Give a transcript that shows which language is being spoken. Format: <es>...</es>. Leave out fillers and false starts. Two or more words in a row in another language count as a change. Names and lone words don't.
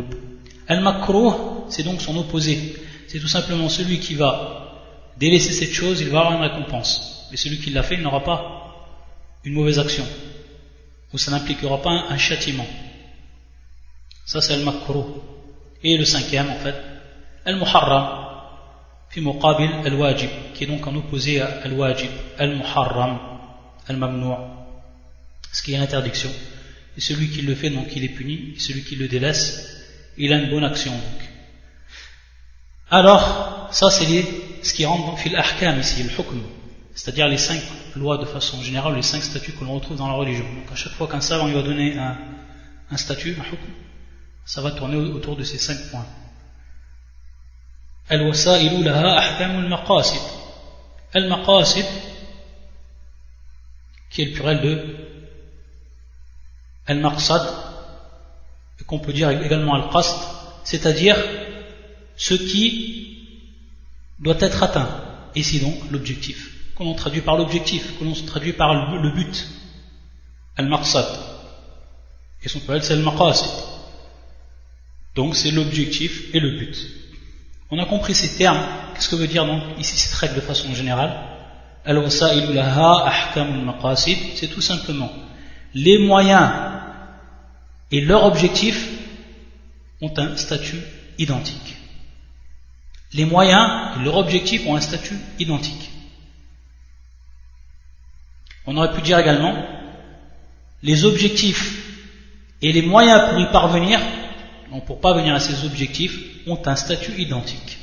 <fr>Al-makruh, c'est donc son opposé. C'est tout simplement celui qui va délaisser cette chose, il va avoir une récompense. Mais celui qui l'a fait, il n'aura pas une mauvaise action. Ou ça n'impliquera pas un châtiment. Ça c'est al-makruh. Et le cinquième, en fait,</fr> <ar>المحرم في مقابل الواجب,</ar> <fr>qui est donc en opposé à</fr> <ar>الواجب المحرم الممنوع',</ar> <fr>ce qui est l'interdiction. Et celui qui le fait, donc il est puni. Et celui qui le délaisse, il a une bonne action. Donc. Alors, ça c'est ce qui rentre dans</fr> <ar>في الأحكام</ar> <fr>ici, le hukm, c'est-à-dire les 5 lois de façon générale, les 5 statuts que l'on retrouve dans la religion. Donc à chaque fois qu'un savant il va donner un statut, un hukm, ça va tourner autour de ces 5 points.</fr> <ar>الوسائل لها أحكام المقاصد. Al-maqasid,</ar> <fr>qui est le pluriel de al-maqsad, et qu'on peut dire également al-qasd, c'est-à-dire ce qui doit être atteint. Ici donc l'objectif, que l'on traduit par l'objectif, que l'on traduit par le but, al-maqsad. Et son pluriel c'est al-maqasid. Donc c'est l'objectif et le but. On a compris ces termes. Qu'est-ce que veut dire donc ici cette règle de façon générale?</fr> <ar>الوسائل لها أحكام المقاصد,</ar> <fr>c'est tout simplement les moyens et leur objectif ont un statut identique. Les moyens et leur objectif ont un statut identique. On aurait pu dire également les objectifs et les moyens pour y parvenir, donc pour parvenir à ces objectifs, ont un statut identique.</fr>